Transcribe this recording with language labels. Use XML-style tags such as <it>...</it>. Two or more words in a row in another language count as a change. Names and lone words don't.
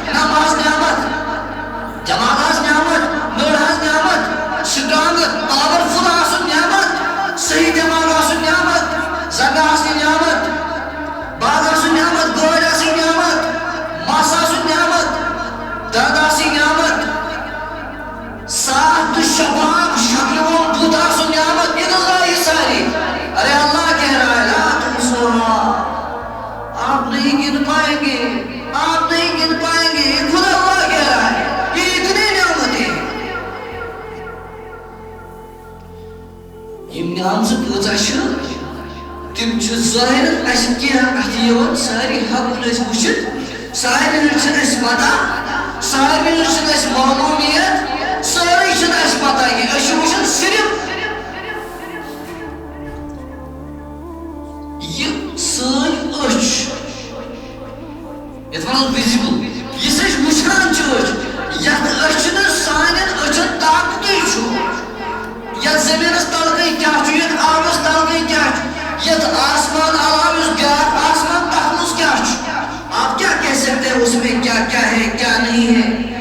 <ks>نماز نعمت، دٮ۪ماغ آسہِ نعمت، نٔر آسہِ نعمت،</ks> <en>strong powerful</en> <ks>آسُن نعمت، صحیح دٮ۪ماغ آسُن نعمت، زنٛگہٕ آسنہِ نعمت، باغ آسُن نعمت، گٲڑۍ آسٕنۍ نعمت، مس آسُن نعمت، دنٛد آسٕنۍ نعمت، صاف تہٕ شفاف شکلہِ وول بُتھ آسُن نعمت، یہ گزرا یہ ساری.</ks> <ur>ارے اللہ کہہ رہا ہے</ur> <ar>لا تحصوها.</ar> <ur>آپ نہیں گن پائیں گے، آپ نہیں گن پائیں گے، یہ خود اللہ کہہ رہا ہے. یہ اتنی نعمتیں</ur> <ks>یِم نعمژٕ کۭژاہ چھِ تِم چھِ ظٲہِر اَسہِ کینٛہہ اَتھِ یِوان، سارے ہٮ۪کو نہٕ أسۍ وٕچھِتھ، سارنٕے چھِنہٕ اَسہِ پتہ، سارنٕے چھِنہٕ اَسہِ معلوٗمیت، سٲرٕے چھِنہٕ اَسہِ پتہ کینٛہہ. أسۍ چھِ وٕچھان صرف یہِ سٲنۍ أچھ یَتھ وَنو وِزِبٕل، یُس أسۍ وٕچھان چھِ أچھ، یَتھ أچھنہٕ سانٮ۪ن أچھن طاقتٕے چھُ، یَتھ زٔمیٖنَس تَلہٕ کیٛاہ چھُ، یَتھ آبَس تَلہٕ کیٛاہ چھُ، یَتھ آسمان علاوٕ یُس بیٛاکھ آسمان تَتھ منٛز کیٛاہ چھُ.</ks> <ur>آپ کیا کہہ سکتے ہیں اس میں کیا کیا ہے کیا نہیں ہے.</ur>